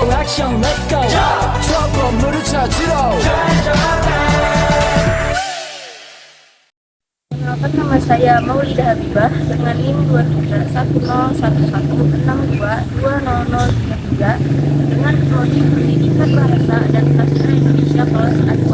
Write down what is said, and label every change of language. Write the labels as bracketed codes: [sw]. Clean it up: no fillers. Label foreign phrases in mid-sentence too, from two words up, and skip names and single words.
[en] action, let's go. [ko] 추억 건물을 찾으러. [id] Perkenalkan, nama saya Maulidah Habibah dengan NIM 23101162200033 dengan prodi Pendidikan Bahasa dan Sastra Indonesia kelas A2.